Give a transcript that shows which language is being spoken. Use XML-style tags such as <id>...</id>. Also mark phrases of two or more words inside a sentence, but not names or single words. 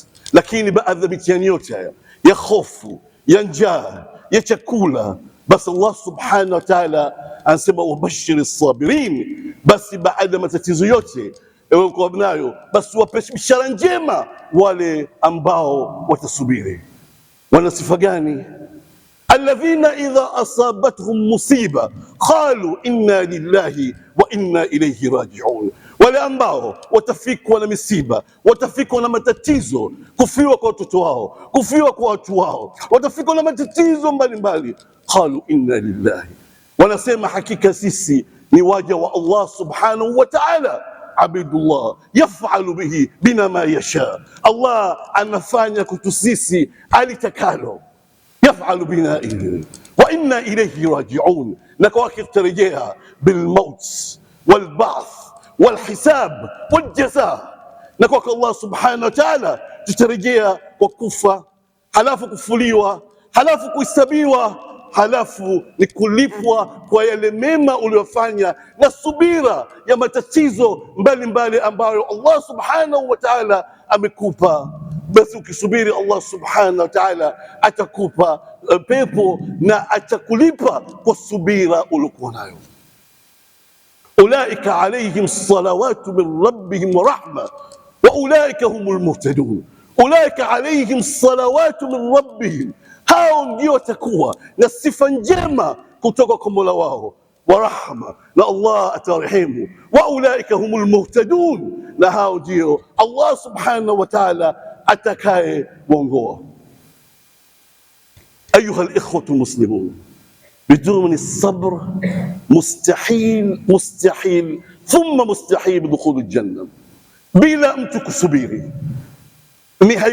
<sw>Lakini baadhi ya mitihani yote haya ya hofu, ya njaa, ya chakula, basi Allah</sw> <ar>سبحانه وتعالى</ar> <sw>anasema</sw> <ar>وبشر الصابرين.</ar> <sw>Basi baada ya matatizo yote ewe uko nayo, basi wape bishara njema wale ambao watasubiri. Wana sifa gani?</sw> <ar>الذين إذا أصابتهم مصيبة قالوا إنا لله وإنا إليه راجعون,</ar> <sw>wale ambao watafikwa na misiba, watafikwa na matatizo, kufiwa kwa watoto wao, kufiwa kwa watu wao, watafikwa na matatizo mbalimbali,</sw> <ar>قالوا إنا لله,</ar> <sw>wanasema hakika sisi ni waja wa Allah</sw> <ar>سبحانه و تعالى عبيد الله يفعل به بنا ما يشاء,</ar> <sw>Allah anafanya kwetu sisi alitakalo,</sw> <ar>يفعل بنا إليه وإنا إليه راجعون,</ar> <sw>na kwake tutarejea</sw> <ar>بالموت والبعث والحساب والجزاء,</ar> <sw>na kwake Allah</sw> <ar>سبحانه وتعالى</ar> <sw>tutarejea kwa kufa, halafu kufuliwa, halafu kuhesabiwa, halafu ni kulipwa kwa yale mema uliyofanya na subira ya matatizo mbalimbali ambayo Allah</sw> <ar>سبحانه وتعالى</ar> <sw>amekupa. Basi ukisubiri, Allah</sw> <ar>سبحانه وتعالى</ar> <sw>atakupa pepo na atakulipa kwa subira uliokuwa nayo.</sw> <ar>أولئك عليهم صلوات من ربهم ورحمة وأولئك هم المهتدون. أولئك عليهم صلوات من ربهم,</ar> <sw>hao ndio watakuwa na sifa njema kutoka kwa Mola wao, wa rahma, na Allah atarehemu.</sw> <ar>وأولئك هم المهتدون,</ar> <sw>na hao ndio Allah</sw> <ar>سبحانه وتعالى</ar> <sw>atakaye waongoa.</sw> <ar>أيها الإخوة المسلمون بدون الصبر مستحيل ثم مستحيل دخول الجنة,</ar> <sw>bila mtu kusubiri ni</sw>